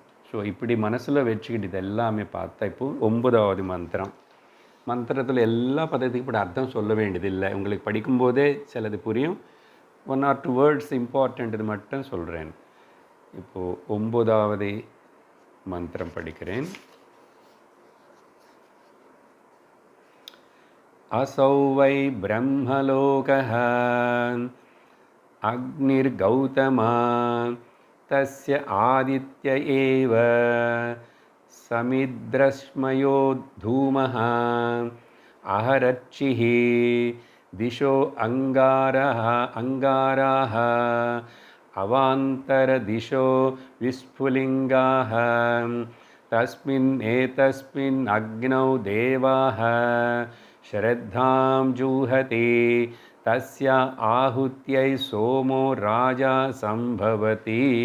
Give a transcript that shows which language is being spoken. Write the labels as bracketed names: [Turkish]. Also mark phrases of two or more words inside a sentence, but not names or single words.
[Tamil] ஸோ இப்படி மனசில் வச்சுக்கிட்டு இது எல்லாமே பார்த்தா இப்போது 9வது மந்திரத்தில் எல்லா பதத்துக்கும் இப்படி அர்த்தம் சொல்ல வேண்டியது இல்லை. உங்களுக்கு படிக்கும்போதே சிலது புரியும். [English] 1 or 2 words important [Tamil] இது மட்டும் சொல்கிறேன். இப்போது 9வது மந்திரம் படிக்கிறேன். [Sanskrit] असौ वै ब्रह्मलोकः अग्निर्गौतमा तस्य आदित्य एव समिद्रश्मयो धूमः अहरच्चिः दिशो अंगाराः अवान्तरदिशो विस्फुलिङ्गाः तस्मिन् एतस्मिन् अग्नौ देवाः श्रद्धां जुहते तस्य आहुत्यै सोमो राजा संभवति.